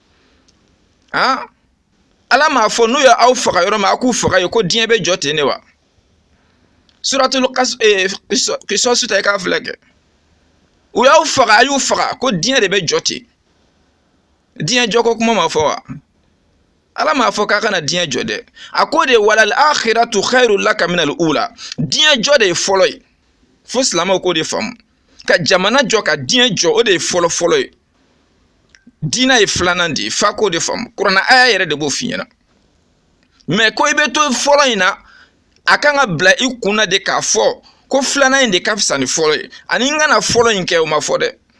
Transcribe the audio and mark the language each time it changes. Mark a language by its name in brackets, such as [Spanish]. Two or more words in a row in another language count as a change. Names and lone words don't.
[Bambara] Ala m'a fɔ n'u ye aw faga yɔrɔ min a k'u faga ye ko diɲɛ bɛ jɔ ten de wa suratul qisas ta k'a filɛ kɛ u y'aw faga a y'u faga ko diɲɛ de bɛ jɔ ten diɲɛ jɔko kuma ma fɔ wa Ala m'a fɔ k'a kana diɲɛ jɔ dɛ a ko de [Arabic] وللآخرة خير لك من الأولى [Bambara] diɲɛ jɔ de ye fɔlɔ ye fo silamɛw k'o de faamu ka jamana jɔ ka diɲɛ jɔ o de ye fɔlɔ fɔlɔ ye diina ye filanan de ye fa k'o de faamu kuranna aya yɛrɛ de b'o f'i ɲɛna mais ko i bɛ to fɔlɔ in na a kan ka bila i kunna de k'a fɔ ko filanan in de ka fisa ni fɔlɔ ye ani n kana fɔlɔ in kɛ o ma fɔ dɛ